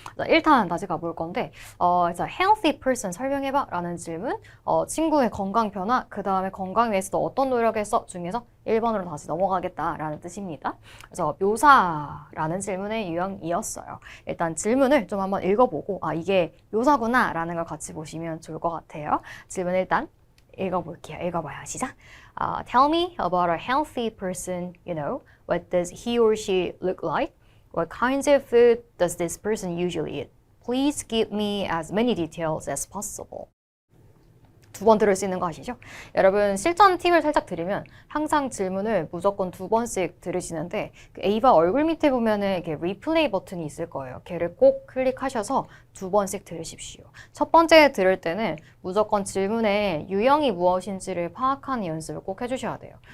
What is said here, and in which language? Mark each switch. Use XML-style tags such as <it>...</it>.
<ko>1탄 다시 가볼 건데 그래서 healthy person 설명해봐 라는 질문 친구의 건강 변화 그 다음에 건강 위해서도 어떤 노력을 했어 중에서 1번으로 다시 넘어가겠다라는 뜻입니다. 그래서 묘사라는 질문의 유형이었어요. 일단 질문을 좀 한번 읽어보고 이게 묘사구나 라는 걸 같이 보시면 좋을 것 같아요. 질문 일단 읽어볼게요. 읽어봐요. 시작.</ko> <en>Tell me about a healthy person, you know. What does he or she look like? What kinds of food does this person usually eat? Please give me as many details as possible.</en> <ko>두 번 들을 수 있는 거 아시죠? 여러분 실전 팁을 살짝 드리면 항상 질문을 무조건 두 번씩 들으시는데 그 A바 얼굴 밑에 보면은 이렇게 리플레이 버튼이 있을 거예요. 걔를 꼭 클릭하셔서 두 번씩 들으십시오. 첫 번째 들을 때는 무조건 질문의 유형이 무엇인지를 파악하는 연습을 꼭 해주셔야 돼요.</ko>